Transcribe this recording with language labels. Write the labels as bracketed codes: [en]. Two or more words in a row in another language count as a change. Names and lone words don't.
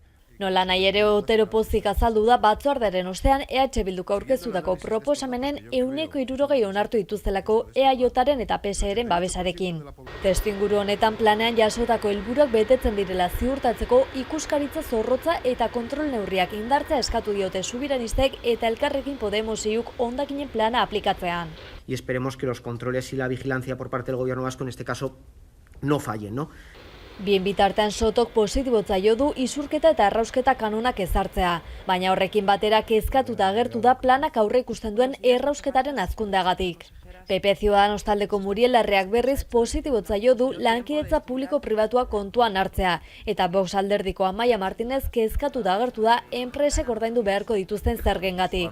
[eu] Nola nahi ere Otero pozik azaldu da batzordearen ostean EH Bilduk aurkeztutako proposamenen 160 onartu dituztelako EAJaren eta PSEren babesarekin. Testuinguru honetan planean jasotako helburuak betetzen direla ziurtatzeko ikuskaritza zorrotza eta kontrol neurriak indartzea eskatu diote subiranistek eta Elkarrekin Podemosik hondakinen plana aplikatzean. [es] Y esperemos que los controles y la vigilancia por parte del gobierno vasco en este caso no fallen, ¿no? [eu] Bien bitartean Sotok positibotzaio du isurketa eta errausketa kanonak ezartzea, baina horrekin batera kezkatuta agertu da planak aurre ikusten duen errausketaren hazkundeagatik. PP Ciudadanos taldeko Muriel Larreak berriz positibotzaio du lankidetza publiko-pribatua kontuan hartzea, eta Vox alderdiko Amaia Martinez kezkatuta agertu da enpresek ordaindu beharko dituzten zergengatik.